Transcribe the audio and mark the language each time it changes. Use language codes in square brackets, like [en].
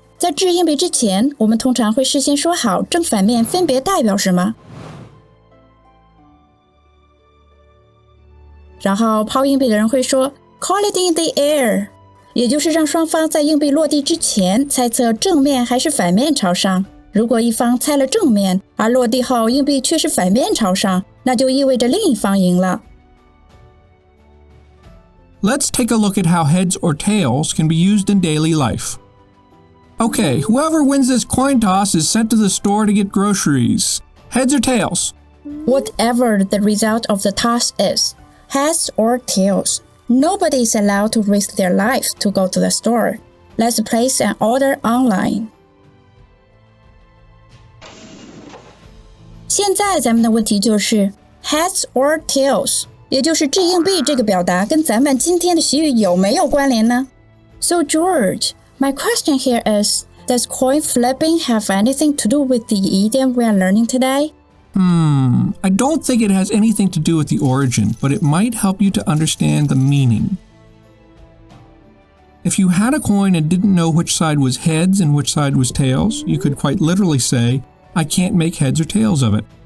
[zh] 在掷硬币之前，我们通常会事先说好正反面分别代表什么，然后抛硬币的人会说 [en] Call it in the air， [zh] 也就是让双方在硬币落地之前猜测正面还是反面朝上。如果一方猜了正面，而落地后硬币却是反面朝上，那就意味着另一方赢了。 [en] Let's take a look at how heads or tails can be used in daily life.Okay, whoever wins this coin toss is sent to the store to get groceries. Heads or tails? Whatever the result of the toss is, heads or tails, nobody is allowed to risk their life to go to the store. Let's place an order online. [zh] 现在咱们的问题就是 heads or tails， 也就是掷硬币这个表达跟咱们今天的习语有没有关联呢？ [en] So George,My question here is, does coin flipping have anything to do with the idiom we are learning today? I don't think it has anything to do with the origin, but it might help you to understand the meaning. If you had a coin and didn't know which side was heads and which side was tails, you could quite literally say, I can't make heads or tails of it.